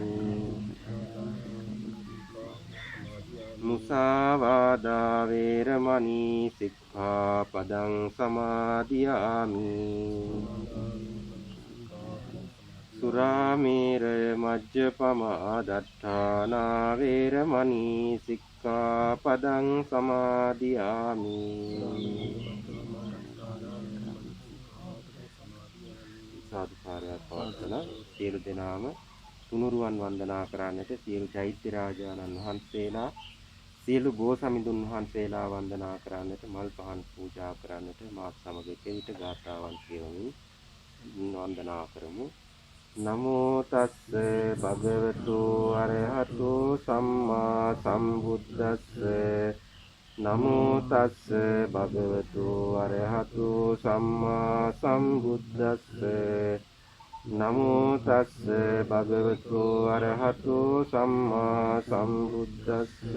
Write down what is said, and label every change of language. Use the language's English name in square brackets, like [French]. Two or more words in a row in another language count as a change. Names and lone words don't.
[Pali] මුසාවාදා වේරමණී සික්ඛාපදං සමාදියාමි. සුරාමේරය මජ්ජපමා දට්ඨානා වේරමණී සික්ඛාපදං සමාදියාමි. [Sinhala] සාදුකාරයක් පවත්වන සියලු දෙනාම තුනුරුවන් වන්දනා කරන්නට, සියලු චෛත්‍ය රාජානන් වහන්සේලා, සියලු බෝසමිඳුන් වහන්සේලා වන්දනා කරන්නට, මල් පහන් පූජා කරන්නට මාත් සමග කෙවිත ගාථාවන් කියවමින් වන්දනා කරමු. [Pali] නමෝ තස්ස භගවතු අරහතු සම්මා සම්බුද්දස්ස. නමෝ තස්ස භගවතු අරහතු සම්මා සම්බුද්දස්ස. නමෝ තස්ස භගවතු අරහතු සම්මා සම්බුද්දස්ස.